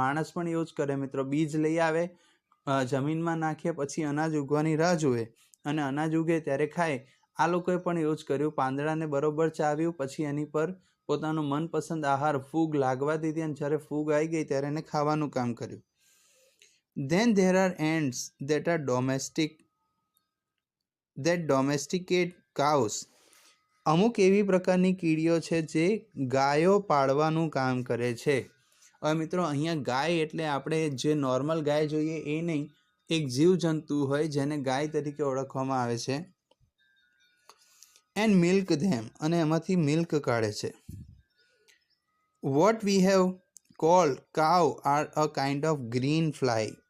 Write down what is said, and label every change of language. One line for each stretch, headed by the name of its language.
Gujarati: માણસ પણ એવું જ કરે મિત્રો. બીજ લઈ આવે, જમીનમાં નાખે, પછી અનાજ ઉગવાની રાહ જુએ અને અનાજ ઉગે ત્યારે ખાય. આ લોકોએ પણ એવું જ કર્યું. પાંદડાને બરોબર ચાવ્યું, પછી એની પર પોતાનું મનપસંદ આહાર ફૂગ લાગવા દીધી અને જ્યારે ફૂગ આવી ગઈ ત્યારે એને ખાવાનું કામ કર્યું.
English: Then there are ants that are domesticate cows.
Gujarati: અમુક એવી પ્રકારની કીડીઓ છે જે ગાયો પાળવાનું કામ કરે છે. હવે મિત્રો અહીંયા ગાય એટલે આપણે જે નોર્મલ ગાય જોઈએ એ નહીં, એક જીવજંતુ હોય જેને ગાય તરીકે ઓળખવામાં આવે છે.
English: and milk them,
Gujarati: અને એમાંથી મિલ્ક કાઢે છે.
English: What we have called cow are a kind of green fly.